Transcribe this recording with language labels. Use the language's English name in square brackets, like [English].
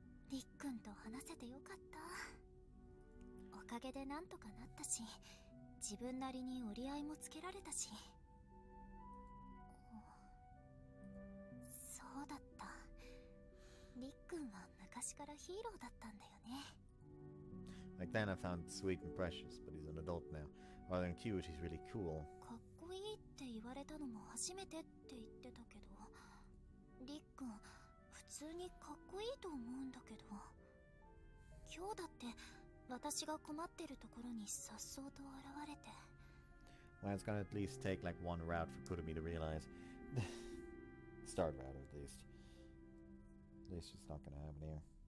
[Japanese] りっくんと話せてよかった。おかげでなんとかなったし、自分なりに折り合いもつけられたし。そうだった。りっくんは昔からヒーローだったんだよね。 [English] Like then I found sweet and precious, but he's an adult now. Rather than cute, he's really cool. [Japanese] かっこいいって言われたのも初めてって言ってたけど、りっくん普通にかっこいいと思うんだけど、今日だって私が困ってるところにさっそうと現れて。 [English] Well, it's gonna at least take like one route for Kurumi to realize. Start route at least. At least it's not gonna happen here.